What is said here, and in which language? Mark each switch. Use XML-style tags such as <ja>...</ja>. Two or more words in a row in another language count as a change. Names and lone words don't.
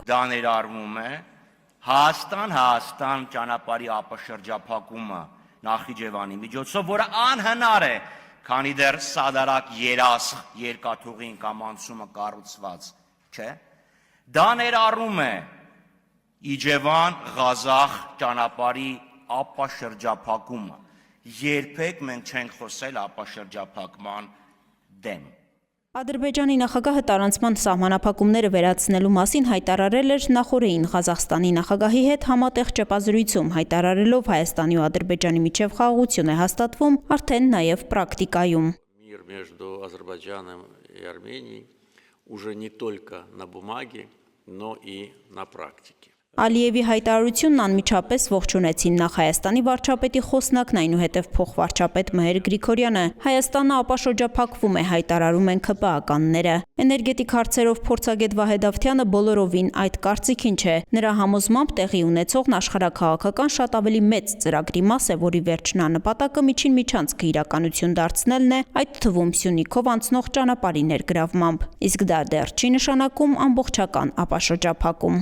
<hy>Դա ներառվում է Հայաստան ճանապարհի ապաշրջափակումը Նախիջևանի միջոցով, որը անհնար է, քանի դեռ սադարակ երասխ երկաթուղին կամ անցումը կառուցված չէ։ Դա ներառում է Իջևան Ղազախ ճանապարհի ապաշրջափակումը։ Երբեք մենք չենք խոսել ապաշրջափակման դեմ։ Ադրբեջանի նախագահը տարանցման սահմանափակումները վերացնելու մասին հայտարարել էր նախօրեին Ղազախստանի նախագահի հետ համատեղ ճեպազրույցում, հայտարարելով Հայաստանի ու Ադրբեջանի միջև խաղաղություն է հաստատվում արդեն նաև պրակտիկայում։</hy> <ru>Мир между Азербайджаном и Арменией уже не только на бумаге, но и на практике.</ru> <hy>Ալիևի հայտարարությունն անմիջապես ողջունեցին նախ Հայաստանի վարչապետի խոսնակն, այնուհետև փոխվարչապետ Մհեր Գրիգորյանը։ Հայաստանը ապաշրջափակվում է, հայտարարում են ՔՊԱ-ականները։ Էներգետիկ հարցերով փորձագետ Վահե Դավթյանը բոլորովին այդ կարծիքին չէ։ Նրա համոզմամբ տեղի ունեցողն աշխարհաքաղաքական շատ ավելի մեծ ծրագրի մաս է, որի վերջնանպատակը միջին միջանցքը իրականություն դարձնելն է, այդ թվում Սյունիքով անցնող ճանապարհի ներգրավմամբ։ Իսկ դա դեռ չի նշանակում ամբողջական ապաշրջափակում։</hy>